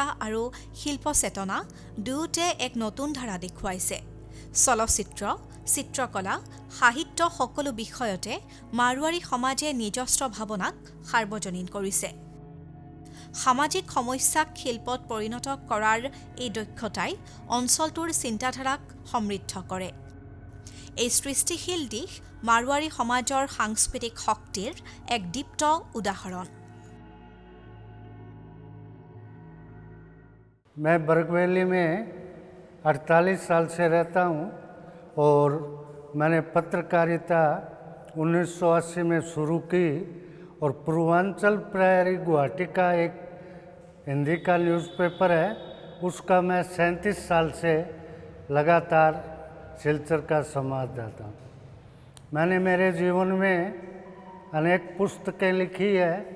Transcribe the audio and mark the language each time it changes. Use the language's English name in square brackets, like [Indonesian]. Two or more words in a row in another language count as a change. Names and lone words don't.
[Assamese] আৰু শিল্প চেতনা দুয়োতে এক নতুন ধাৰা দেখুৱাইছে চলচ্চিত্ৰ চিত্ৰকলা সাহিত্য সকলো বিষয়তে মাৰোৱাৰী সমাজে নিজস্ব ভাৱনাক সাৰ্বজনীন কৰিছে সামাজিক সমস্যাক শিল্পত পৰিণত কৰাৰ এই দক্ষতাই অঞ্চলটোৰ চিন্তাধাৰাক সমৃদ্ধ কৰে এই সৃষ্টিশীল দিশ মাৰোৱাৰী সমাজৰ সাংস্কৃতিক শক্তিৰ এক দীপ্ত উদাহৰণ [Hindi] मैं बरगवैली में 48 साल से रहता हूँ और मैंने पत्रकारिता 1980 में शुरू की और पूर्वांचल प्रहरी गुवाहाटी का एक हिंदी का न्यूज़पेपर है उसका मैं 37 साल से लगातार सिलचर का संवाददाता हूँ मैंने मेरे जीवन में अनेक पुस्तकें लिखी है